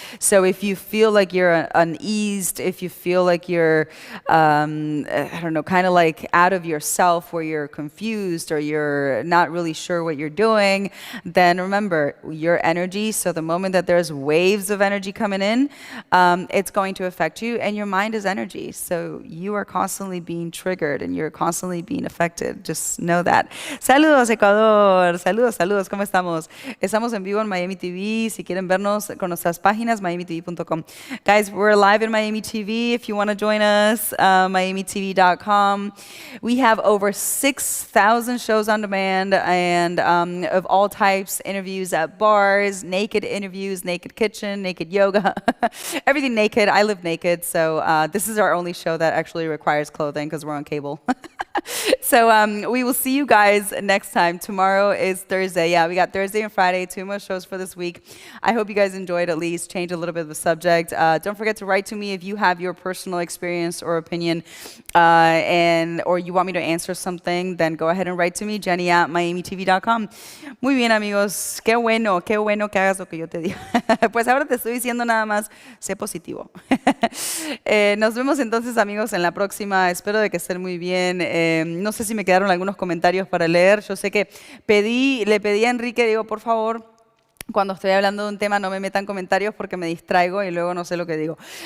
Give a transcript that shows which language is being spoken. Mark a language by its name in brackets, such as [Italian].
[English] So if you feel like you're uneased, if you feel like you're, I don't know, kind of like out of yourself, where you're confused or you're not really sure what you're doing, then remember your energy. So the moment that there's waves of energy coming in, it's going to affect you, and your mind is energy. So you are constantly being triggered and you're constantly being affected. Just know that. [Spanish] Saludos, Ecuador. Saludos, saludos. ¿Cómo estamos? Estamos en vivo en Miami TV. Si quieren vernos con nuestras páginas, miamitv.com. [English] Guys, we're live in Miami TV. If you want to join us, miamitv.com. We have over 6,000 shows on demand and of all types, interviews at bars, naked interviews, naked kitchen, naked yoga, everything naked. I live naked, so this is our only show that actually requires clothing because we're on cable. So we will see you guys next time. Tomorrow is Thursday. Yeah, we got Thursday and Friday, 2 more shows for this week. I hope you guys enjoyed, at least change a little bit of the subject. Don't forget to write to me if you have your personal experience or opinion, or you want me to answer something, then go ahead and write to me, jenny@miamitv.com. [Spanish] Muy bien, amigos. Qué bueno que hagas lo que yo te digo. Pues ahora te estoy diciendo nada más, sé positivo. Nos vemos entonces, amigos, en la próxima. Espero de que estén muy bien. No sé si me quedaron algunos comentarios para leer. Yo sé que le pedí a Enrique, digo, por favor, cuando estoy hablando de un tema no me metan comentarios porque me distraigo y luego no sé lo que digo.